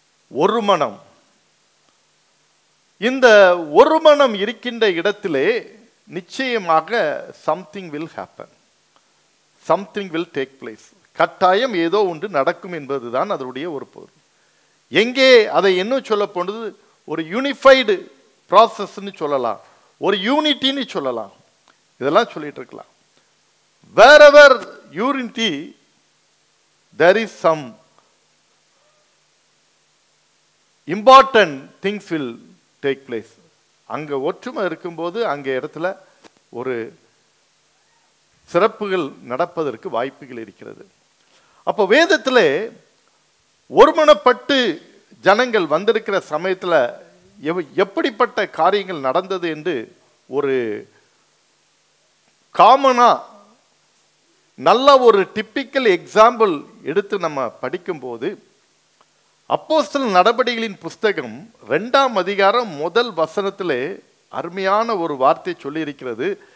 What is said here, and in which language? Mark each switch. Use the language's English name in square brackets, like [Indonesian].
[Tamil] ஒரு மனம், இந்த ஒரு மனம் இருக்கின்ற இடத்திலே நிச்சயமாக [English] Something will happen, something will take place. [Tamil] கட்டாயம் ஏதோ ஒன்று நடக்கும் என்பதுதான் அதனுடைய ஒரு பொருள். எங்கே அதை என்ன சொல்ல போனது, ஒரு யூனிஃபைடு ப்ராசஸ்ன்னு சொல்லலாம், ஒரு யூனிட்டின்னு சொல்லலாம், இதெல்லாம் சொல்லிட்டு இருக்கலாம். [English] wherever unity there is some important things will take place. [Tamil] அங்க ஒற்றுமை இருக்கும்போது அங்கே இடத்துல ஒரு சிறப்புகள் நடப்பதற்கு வாய்ப்புகள் இருக்கிறது. அப்போ வேதத்தில் ஒருமனப்பட்டு ஜனங்கள் வந்திருக்கிற சமயத்தில் எப்படிப்பட்ட காரியங்கள் நடந்தது என்று ஒரு காமனா நல்ல ஒரு டிப்பிக்கல் எக்ஸாம்பிள் எடுத்து நம்ம படிக்கும்போது, அப்போஸ்தலர் நடபடிகளின் புஸ்தகம் 2ஆம் அதிகாரம் 1 வசனத்திலே அருமையான ஒரு வார்த்தை சொல்லி இருக்கிறது.